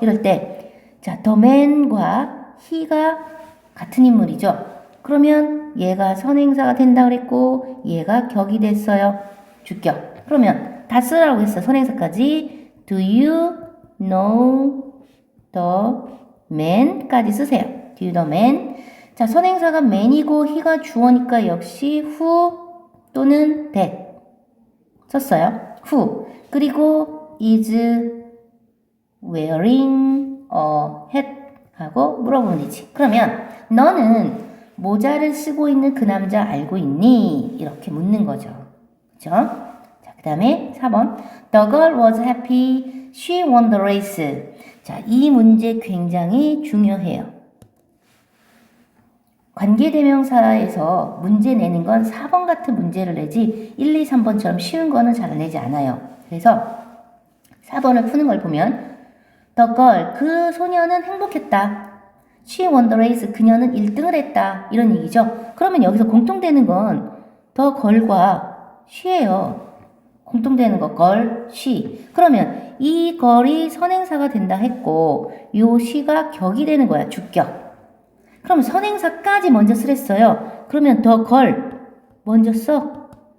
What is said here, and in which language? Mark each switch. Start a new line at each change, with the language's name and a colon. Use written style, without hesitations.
Korean: 이럴 때 자, the man과 he가 같은 인물이죠. 그러면 얘가 선행사가 된다 그랬고 얘가 격이 됐어요. 주격. 그러면 다 쓰라고 했어. 선행사까지.
English: Do you know the man
Korean: 까지 쓰세요.
English: Do you know man?
Korean: 자, 선행사가 man이고 he가 주어니까 역시 who 또는 that 썼어요. who. 그리고
English: is wearing a hat
Korean: 하고 물어보면 되지. 그러면 너는 모자를 쓰고 있는 그 남자 알고 있니? 이렇게 묻는 거죠. 그죠? 자, 그 다음에 4번.
English: The girl was happy. She won the race.
Korean: 자, 이 문제 굉장히 중요해요. 관계대명사에서 문제 내는 건 4번 같은 문제를 내지 1, 2, 3번처럼 쉬운 거는 잘 내지 않아요. 그래서 4번을 푸는 걸 보면 The girl, 그 소녀는 행복했다.
English: She won the race,
Korean: 그녀는 1등을 했다. 이런 얘기죠. 그러면 여기서 공통되는 건 the girl과 she예요. 공통되는 거 girl, she. 그러면 이 girl이 선행사가 된다 했고 요 she가 격이 되는 거야. 주격. 그럼 선행사까지 먼저 쓰랬어요. 그러면 the girl 먼저 써.